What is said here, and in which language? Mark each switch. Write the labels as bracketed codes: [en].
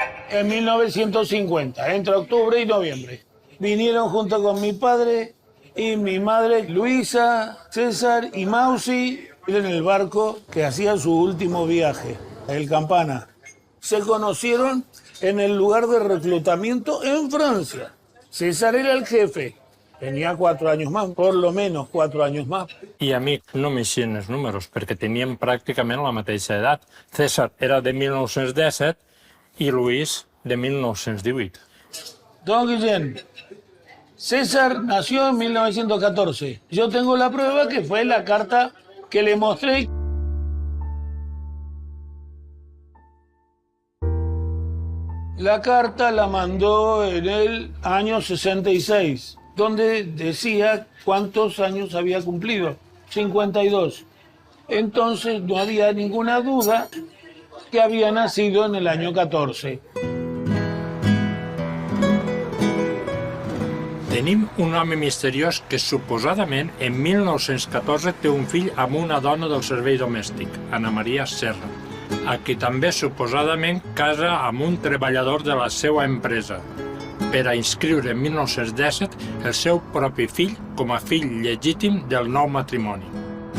[es] En 1950, entre octubre y noviembre. Vinieron junto con mi padre y mi madre, Luisa, César y Mausi, en el barco que hacía su último viaje, el Campana. Se conocieron en el lugar de reclutamiento en Francia. César era el jefe. Tenía 4 años más, por lo menos 4 años más. [ca] I a mi no m'eixien els números, perquè teníem pràcticament la mateixa edat. [es] César era de 1917 y Luis de 1918. Don Guillén, César nació en 1914. Yo tengo la prueba que fue la carta que le mostré. La carta la mandó en el año 66, donde decía cuántos años había cumplido, 52. Entonces no había ninguna duda que había nacido en el año 14. [ca] Tenim un home misteriós que suposadament en 1914 té un fill amb una dona del servei domèstic, Ana Maria Serra, a qui també suposadament casa amb un treballador de la seva empresa, per a inscriure en 1917 el seu propi fill com a fill legítim del nou matrimoni.